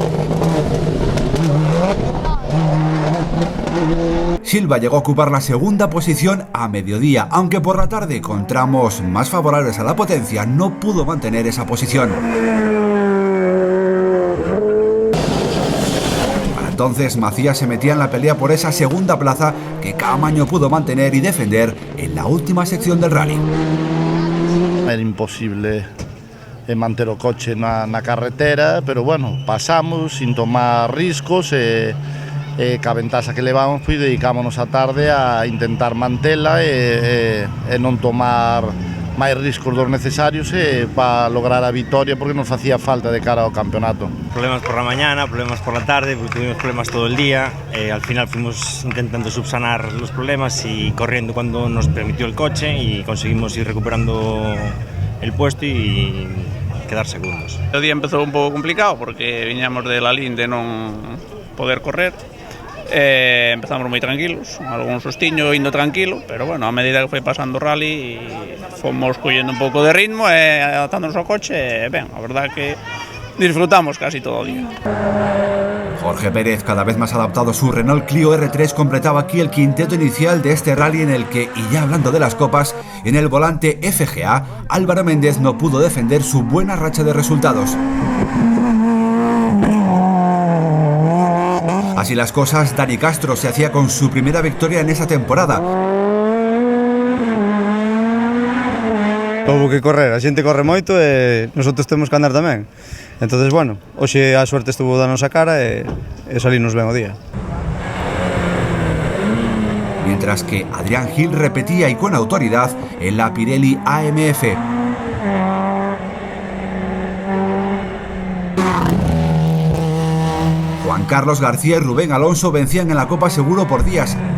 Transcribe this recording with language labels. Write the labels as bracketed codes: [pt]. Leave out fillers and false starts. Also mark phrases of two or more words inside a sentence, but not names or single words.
[es] Silva llegó a ocupar la segunda posición a mediodía, aunque por la tarde, con tramos más favorables a la potencia, no pudo mantener esa posición. Entonces Macías se metía en la pelea por esa segunda plaza que Caamaño pudo mantener y defender en la última sección del rally. [gl] Era imposible manter o coche na carretera, pero bueno, pasamos sin tomar riscos e ca ventaxa que levamos, pois dedicámonos a tarde a intentar mantela e non tomar máis riscos dos necesarios para lograr a vitoria, porque nos facía falta de cara ao campeonato. [es] Problemas por la mañana, problemas por la tarde, porque tuvimos problemas todo el día. Al final fuimos intentando subsanar los problemas y corriendo cuando nos permitió el coche, y conseguimos ir recuperando el puesto y quedar segundos. El día [gl] empezou un pouco complicado porque viñamos [es] de la linde [gl] non poder correr. Empezamos moi tranquilos, algún sustiño indo tranquilo, pero bueno, a medida que foi pasando o rally fomos collendo un pouco de ritmo e adaptándonos ao coche, ben, a verdad que disfrutamos casi todo o día. [es] Jorge Pérez, cada vez más adaptado a su Renault Clio R3, completaba aquí el quinteto inicial de este rally, en el que, y ya hablando de las copas, en el volante FGA, Álvaro Méndez no pudo defender su buena racha de resultados. Así las cosas, Dani Castro se hacía con su primera victoria en esa temporada. [gl] Houbo que correr, a xente corre moito e nosotros temos que andar tamén. Entonces, bueno, hoxe a suerte estuvo danos a cara e salimos ben o día. [es] Mientras que Adrián Gil repetía, y con autoridad, en la Pirelli AMF. Juan Carlos García y Rubén Alonso vencían en la Copa Seguro por días.